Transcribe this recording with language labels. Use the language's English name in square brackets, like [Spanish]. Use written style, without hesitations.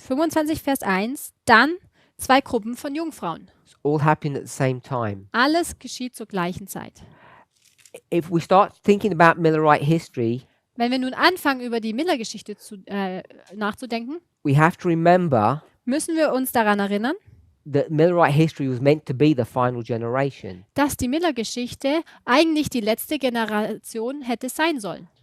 [German] 25, Vers 1, dann 2 Gruppen von Jungfrauen. [English] It's all happening at the same time. [German] Alles geschieht zur gleichen Zeit. [English] If we start thinking about Millerite history, [German] Wenn wir nun anfangen, über die Miller-Geschichte nachzudenken, [English] we have to remember [German] müssen wir uns daran erinnern, [English] that Millerite history was meant to be the final generation. [German] dass die Miller-Geschichte eigentlich die letzte Generation hätte sein sollen.